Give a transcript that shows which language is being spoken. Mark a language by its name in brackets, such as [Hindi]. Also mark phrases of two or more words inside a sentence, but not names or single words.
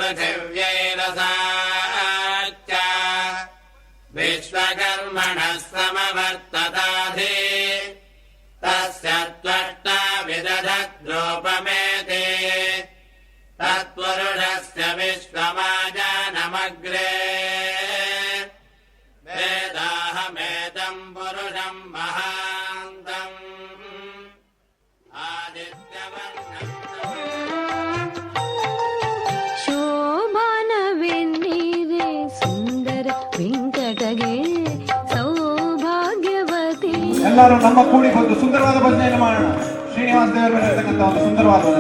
[Sanskrit] पृथिव्यैरसाच्च विश्वकर्मणः समवर्तताधि तस्य त्वष्टा विदधद्रूपमेति तत्पुरुषस्य विश्वमाजानमग्रे वेदाहमेतम् पुरुषम् महान्तम् आदित्यवर्णम् [Kannada] ಶೋಭಾನವೆನ್ನೀರೆ ಸುಂದರ ವೆಂಕಟಗೆ ಸೌಭಾಗ್ಯವತಿ. ಎಲ್ಲರೂ ನಮ್ಮ ಕೂಡಿ ಬಂದು ಸುಂದರವಾದ ಭಜನೆಯನ್ನು ಮಾಡೋಣ. ಶ್ರೀನಿವಾಸ ದೇವರ ಮೇಲೆ ಇರತಕ್ಕಂಥ ಒಂದು ಸುಂದರವಾದ ಭಜನೆ.